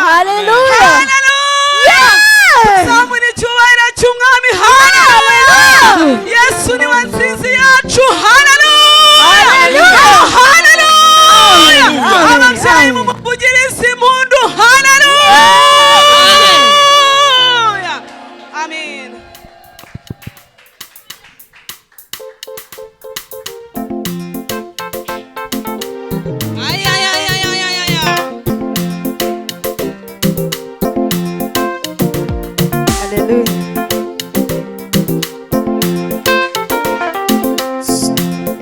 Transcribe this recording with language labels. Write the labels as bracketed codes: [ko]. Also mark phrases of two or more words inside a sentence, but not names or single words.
[rw] Hallelujah. Hallelujah. Yeah. Zamura icyubahiro cy'umwami. Hallelujah. Yesu ni we nsinzi yacu. Hallelujah. Hallelujah. Hallelujah. Amen. Ababyeyi mumuvugirize impundu. Hallelujah. Amen. Ay, ay, ay, ay, ay, ay, ay. Hallelujah.